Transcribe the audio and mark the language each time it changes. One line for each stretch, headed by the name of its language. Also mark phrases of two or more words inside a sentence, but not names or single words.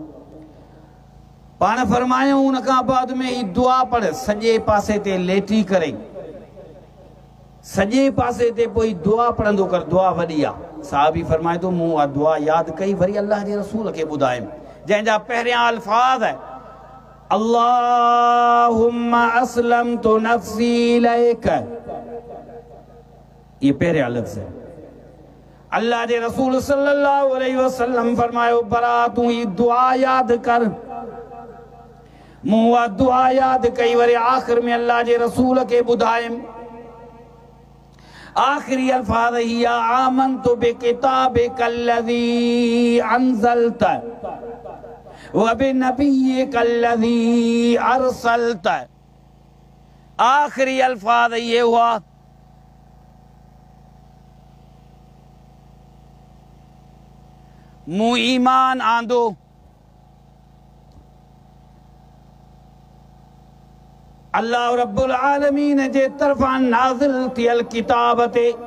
Sindhi: पाण फरमायूं उन खां बाद में ही दुआ पढ़, सॼे पासे ते लेटी करे सॼे पासे ते पोइ दुआ पढ़ंदो कर, दुआ वॾी आहे। साहबी फरमाए थो मूं उहा दुआ यादि कई, वरी अल्लाह जे रसूल खे ॿुधायमि, जंहिंजा पहिरियां अल्फाज़ है
Arabic: اللهم أسلمت نفسي إليك,
Sindhi: ये पहिरियां लफ़्ज़ है। अल्लाह जे रसूल
Arabic: صلى الله عليه وسلم
Sindhi: फरमायो बरा तूं ही दुआ यादि कर। मूं उहा दुआ यादि कई, वरी आख़िर में अल्लाह जे रसूल खे ॿुधायमि। आखिरी अल्फाज ही
Arabic: آمنت بكتابك الذي أنزلت وبنبيك الذي أرسلت.
Sindhi: आखिरी अल्फाज ये हुआ मूं ईमान आंदो अल्लाह
Arabic: رب العالمين
Sindhi: जे तरफां नाज़िल थियल किताब ते।